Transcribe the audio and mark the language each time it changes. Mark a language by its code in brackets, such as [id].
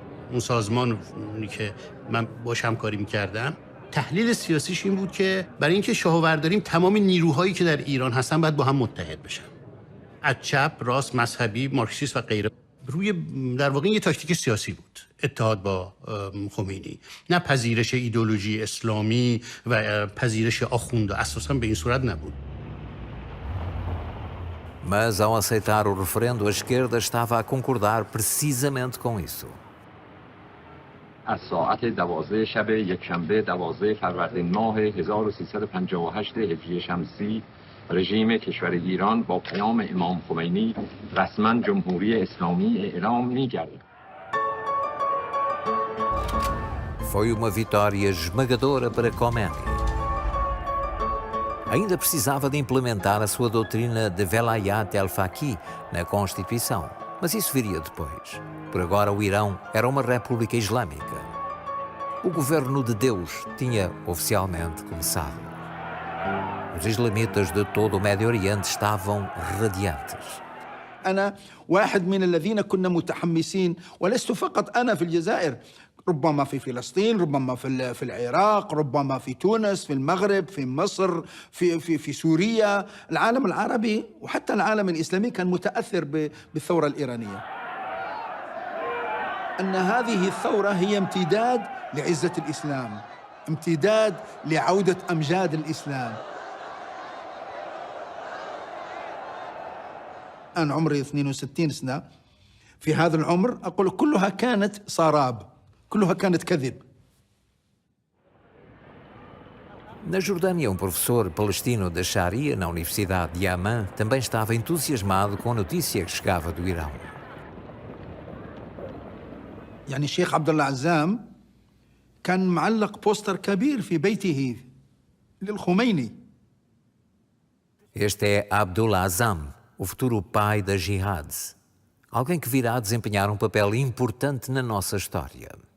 [fa] اون سازمانی که من باش همکاری می‌کردم تحلیل سیاسیش این بود که برای اینکه شاهوور داریم تمام نیروهایی که در ایران هستن باید با هم متحد بشن. از چپ، راست، مذهبی، مارکسیست و غیره. روی در واقع یه تاکتیک سیاسی بود اتحاد با خمینی، نه پذیرش ایدئولوژی اسلامی و پذیرش آخوند، اساسا به این صورت نبود. [pt] Mas ao aceitar o referendo, a esquerda estava a concordar precisamente com isso. [fa] از ساعت 12 شب یکشنبه 12 فروردین ماه 1358 هجری شمسی رژیم کشور ایران با پیام امام خمینی رسما جمهوری اسلامی اعلام می‌گردد. [pt] Foi uma vitória esmagadora para Khomeini. Ainda precisava de implementar a sua doutrina de Velayat al-Faqih na Constituição, mas isso viria depois. Por agora, o Irão era uma república islâmica. O governo de Deus tinha oficialmente começado. Os islamitas de todo o Médio Oriente estavam radiantes. [ar] أنا واحد من الذين كنا متحمسين ولست فقط أنا في الجزائر ربما في فلسطين ربما في العراق ربما في تونس في المغرب في مصر في سوريا العالم العربي وحتى العالم الإسلامي كان متأثر بالثورة الإيرانية أن هذه الثورة هي امتداد لعزة الإسلام امتداد لعودة أمجاد الإسلام أنا عمري 62 سنة في هذا العمر أقول كلها كانت سراب كلها كانت كذب. [pt] Na Jordânia, um professor palestino da Sharia na Universidade de Amman também estava entusiasmado com a notícia que chegava do Irão. [ar] يعني الشيخ عبد الله عزام كان معلق بوستر كبير في بيته للخميني. [pt] Este é Abdullah Azzam, o futuro pai da Jihad. alguém que virá a desempenhar um papel importante na nossa história.